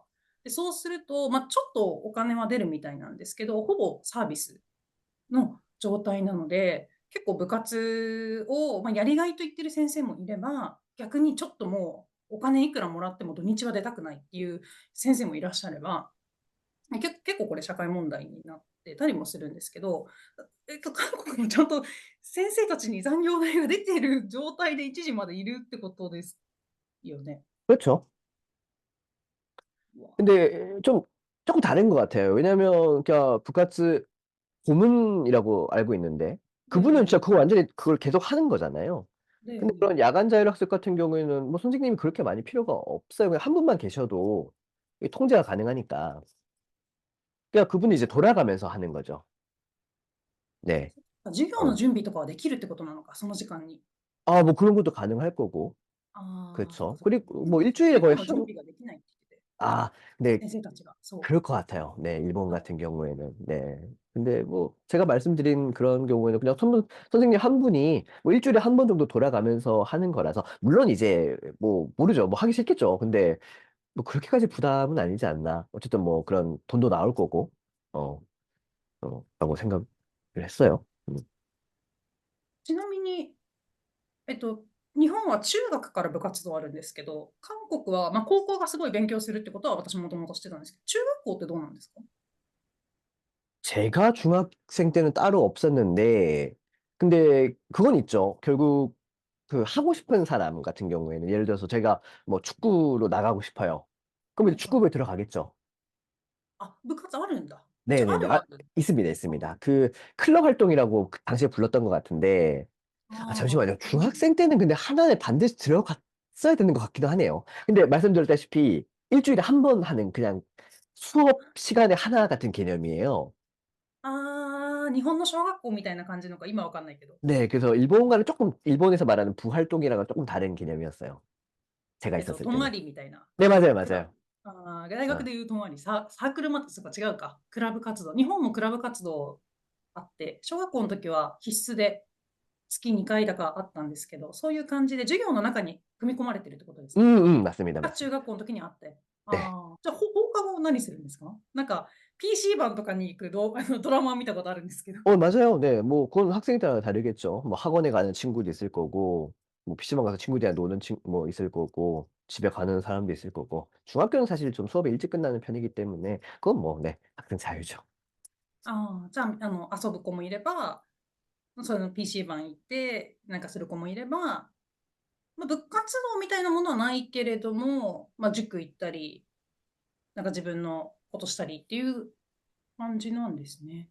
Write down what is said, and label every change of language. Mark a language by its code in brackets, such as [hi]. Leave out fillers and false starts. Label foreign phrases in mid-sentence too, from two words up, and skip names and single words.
[ja] で、そうすると、まあ、ちょっとお金は出るみたいなんですけど、ほぼサービスの状態なので、結構部活を、まあ、やりがいと言ってる先生もいれば、逆にちょっともうお金いくらもらっても土日は出たくないっていう先生もいらっしゃれば、結構これ社会問題になってたりもするんですけど、韓国もちゃんと先生たちに残業代が出ている状態で1時までいるってことですよね。 [ko] 그렇죠. [ja] うわ、 [ko] 근데 좀 조금 다른 것 같아요. 왜냐면 그러니까 부카츠 고문이라고 알고 있는데 그분은 진짜 [ja] で、 [ko] 그거 완전히 그걸 계속 하는 거잖아요. [ja] で、 [ko] 근데 그런 야간 자율학습 같은 경우에는 뭐 선생님이 그렇게 많이 필요가 없어요. 그냥 한 분만 계셔도 이 통제가 가능하니까. 그러니까 그분이 이제 돌아가면서 하는 거죠. 네. [ja] 授業の [ko] 어. [ja] 準備とかはできるってことなのか、その時間に。 [ko] 뭐 그런 것도 가능할 거고. [ja] ああ、そっか [ko] 그쵸. [ja] そっか。 [ko] 그리고 [ja] でも [ko] 뭐 일주일에 [ja] 授業 [ko] 거의 [ja] の準備ができないって言ってて。 [ko] 아, 근데 [ja] 先生たちが。そ [ko] 그럴 것 같아요. 네, 일본 [ja] う。はい。 [ko] 같은 경우에는. 네. 근데 뭐 제가 말씀드린 그런 경우에는 그냥 선생님 한 분이 뭐 일주일에 한 번 정도 돌아가면서 하는 거라서 물론 이제 뭐 모르죠. 뭐 하기 싫겠죠. 근데 뭐 그렇게까지 부담은 아니지 않나. 어쨌든 뭐 그런 돈도 나올 거고, 어, 라고 생각을 했어요. [ja] ちなみに、えっと、日本は中学から部活動あるんですけど、韓国は、まあ、高校がすごい勉強するってことは私もともとしてたんですけど、中学校ってどうなんですか？ [ko] 제가 중학생 때는 따로 없었는데, 근데 그건 있죠. 결국 그 하고 싶은 사람 같은 경우에는 예를 들어서 제가 뭐 축구로 나가고 싶어요. 그럼 이제 [ja] はいはい。 [ko] 축구부에 들어가겠죠. [ja] あ、部活あるんだ。じゃあ、あ [ko] 네네네. [ja] るは [ko] 아, [ja] ある。 [ko] 있습니다, 있습니다. 그 클럽 활동이라고 그 당시에 불렀던 것 같은데, 아, [ja] ああ、 [ko] 잠시만요. 중학생 때는 근데 하나에 반드시 들어갔어야 되는 것 같기도 하네요. 근데 말씀드렸다시피 일주일에 한 번 하는 그냥 수업 시간의 하나 같은 개념이에요. [ja] ああ、日本の小学校みたいな感じのか、今わかんないけど。 [ko] 네, 그래서 일본과는 조금, 일본에서 말하는 부활동이랑은 조금 다른 개념이었어요. 제가 있었을 [ja] 泊ま [ko] 때는. [ja] りみたいな。 [ko] 네, 맞아요, [ja] クラブ。 [ko] 맞아요. [ja] 大学 [ko] 어. [ja] でいう泊まり、サークルまたすか違うか。クラブ活動。日本もクラブ活動あって、小学校の時は必須で月2回だかあったんですけど、そういう感じで授業の中に組み込まれてるってことですか？ [ko] 맞습니다, [ja] が中 [ko] 맞습니다. [ja] 学校の時にあって。 [ko] 네. [ja] ああ、じゃあ放課後何するんですか？なんか PC 版とかに行くドラマを見たことあるんですけど。 [ko] 맞아요. 네, 뭐, 그건 학생에 따라 다르겠죠. 뭐, 학원에 가는 친구도 있을 거고, 뭐, PC방 가서 친구들이랑 노는 뭐, 있을 거고, 집에 가는 사람도 있을 거고, 중학교는 사실 좀 수업이 일찍 끝나는 편이기 때문에, 그건 뭐, 네, 학생 자유죠. [ja] ああ、じゃあ、遊ぶ子もいれば、その PC 版行ってなんかする子もいれば、まあ、部活動みたいなものはないけれども、まあ、塾行ったり、なんか自分のことしたりっていう感じなんですね。